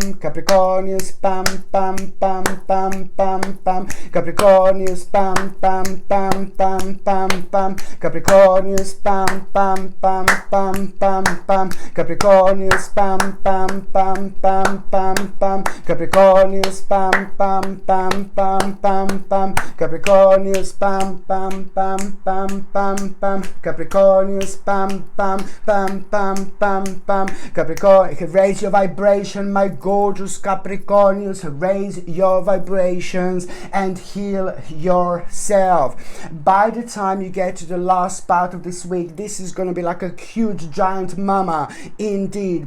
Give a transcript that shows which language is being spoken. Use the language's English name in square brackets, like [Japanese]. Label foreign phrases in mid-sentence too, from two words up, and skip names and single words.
[English] Capricornius, pam pam pam pam pam pam, Capricornius, pam pam pam pam pam pam, Capricornius, pam pam pam pam pam pam, Capricornius, pam pam pam pam pam pam, Capricornius, pam pam pam pam pam pam, Capricornius, pam pam pam pam pam pam, Capricornius, pam pam pam pam pam pam, Capricorn. Raise your vibration, my gorgeous Capricornius. Raise your vibrations and heal yourself. By the time you get to the last part of this week, this is going to be like a huge giant mama indeed.